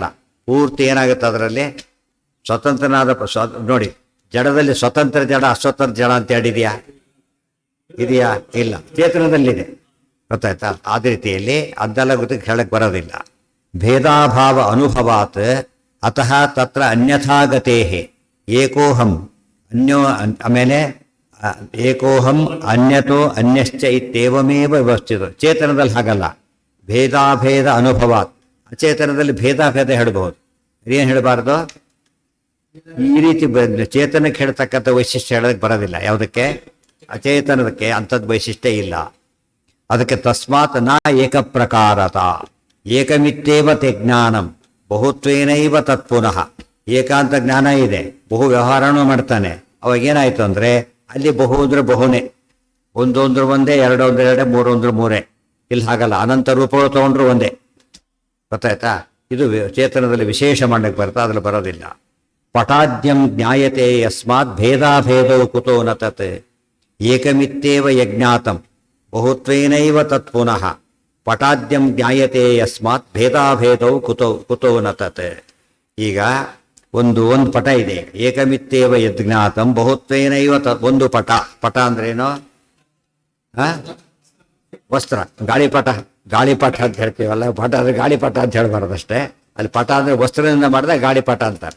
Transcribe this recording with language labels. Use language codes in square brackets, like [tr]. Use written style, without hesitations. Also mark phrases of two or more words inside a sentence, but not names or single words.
[kn] ಪೂರ್ತಿ ಏನಾಗುತ್ತೆ ಅದರಲ್ಲಿ ಸ್ವತಂತ್ರನಾದ ನೋಡಿ, ಜಡದಲ್ಲಿ ಸ್ವತಂತ್ರ ಜಡ ಅಸ್ವತಂತ್ರ ಜಡ ಅಂತ ಹೇಳಿದೆಯಾ? ಇದೆಯಾ? ಇಲ್ಲ. ಚೇತನದಲ್ಲಿದೆ, ಗೊತ್ತಾಯ್ತಾ? ಆದ ರೀತಿಯಲ್ಲಿ ಅದೆಲ್ಲ ಗೊತ್ತಿಗೆ ಹೇಳಕ್ಕೆ ಬರೋದಿಲ್ಲ. [sa] ಭೇದಾಭಾವ ಅನುಭವಾತ್ ಅತಃ ತತ್ರ ಅನ್ಯಥಾಗತೇ ಏಕೋಹಂ ಅನ್ಯೋ, ಆಮೇಲೆ ಏಕೋಹಂ ಅನ್ಯತೋ ಅನ್ಯಶ್ಚ ಇತ್ಯೇವಮೇವ ವ್ಯವಸ್ಥಿತ. [kn] ಚೇತನದಲ್ಲಿ ಹಾಗಲ್ಲ, [sa] ಭೇದಾಭೇದ ಅನುಭವಾತ್. [kn] ಅಚೇತನದಲ್ಲಿ ಭೇದಾಭೇದ ಹೇಳಬಹುದು, ಏನು ಹೇಳಬಾರ್ದು? ಈ ರೀತಿ ಚೇತನಕ್ಕೆ ಹೇಳ್ತಕ್ಕಂಥ ವೈಶಿಷ್ಟ್ಯ ಹೇಳೋದಕ್ಕೆ ಬರೋದಿಲ್ಲ. ಯಾವುದಕ್ಕೆ? ಅಚೇತನದಕ್ಕೆ ಅಂಥದ್ದು ವೈಶಿಷ್ಟ್ಯ ಇಲ್ಲ. [sa] ಅದಕ್ಕೆ ತಸ್ಮಾತ್ ನ ಏಕಪ್ರಕಾರತ ಏಕಮಿತ್ತೇವ ತೇ ಜ್ಞಾನಂ ಬಹುತ್ವೇನೈವ ತತ್ಪುನಃ. [kn] ಏಕಾಂತ ಜ್ಞಾನ ಇದೆ, ಬಹು ವ್ಯವಹಾರನೂ ಮಾಡ್ತಾನೆ. ಅವಾಗೇನಾಯಿತು ಅಂದರೆ ಅಲ್ಲಿ ಬಹು ಅಂದ್ರೆ ಬಹುನೇ, ಒಂದು ಅಂದ್ರೆ ಒಂದೇ, ಎರಡು ಅಂದ್ರೆ ಎರಡೇ, ಮೂರು ಅಂದ್ರೆ ಮೂರೇ. ಇಲ್ಲಿ ಹಾಗಲ್ಲ, ಅನಂತ ರೂಪಗಳು ತೊಗೊಂಡ್ರು ಒಂದೇ. ಗೊತ್ತಾಯ್ತಾ? ಇದು ಚೇತನದಲ್ಲಿ ವಿಶೇಷ ಮಾಡಕ್ಕೆ ಬರ್ತಾ, ಅದ್ರಲ್ಲಿ ಬರೋದಿಲ್ಲ. [sa] ಪಟಾದ್ಯಂ ಜ್ಞಾಯತೆ ಯಸ್ಮಾತ್ ಭೇದಾಭೇದೌ ಕುತೋ ನ ತತ್ ಏಕಮಿತ್ತೇವ ಯಜ್ಞಾತಂ ಬಹುತ್ವೇನೈವ ತತ್ ಪುನಃ ಪಟಾದ್ಯಂ ಜ್ಞಾಯತೆ ಯಸ್ಮಾತ್ ಭೇದಾಭೇದೌ ಕುತೋ ನ ತತ್. [kn] ಈಗ ಒಂದು ಪಟ ಇದೆ, [sa] ಏಕಮಿತ್ತೇವ ಯಜ್ಞಾತಂ ಬಹುತ್ವೇನೈವ [kn] ಒಂದು ಪಟ ಅಂದ್ರೇನು? ವಸ್ತ್ರ, ಗಾಳಿಪಟ ಅಂತ ಹೇಳ್ತೀವಲ್ಲ, ಪಟ ಅಂದರೆ ಗಾಳಿಪಟ ಅಂತ ಹೇಳ್ಬಾರ್ದಷ್ಟೇ. ಅಲ್ಲಿ ಪಟ ಅಂದರೆ ವಸ್ತ್ರದಿಂದ ಮಾಡಿದ್ರೆ ಗಾಳಿಪಟ ಅಂತಾರೆ.